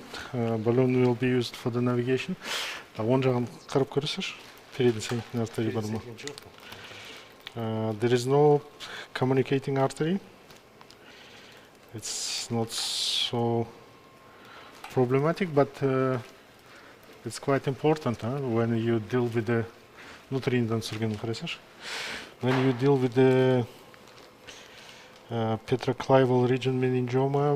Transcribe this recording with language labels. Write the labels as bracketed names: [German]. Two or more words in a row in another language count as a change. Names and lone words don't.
[English] Balloon will be used for the navigation. [Kazakh] Оң жағын қарап көресіз? [Russian] Передний соединительный артерий [Kazakh] бар ма? [English] There is no communicating artery. It's not so problematic, but it's quite important when you deal with the when you deal with the petroclival region meningioma.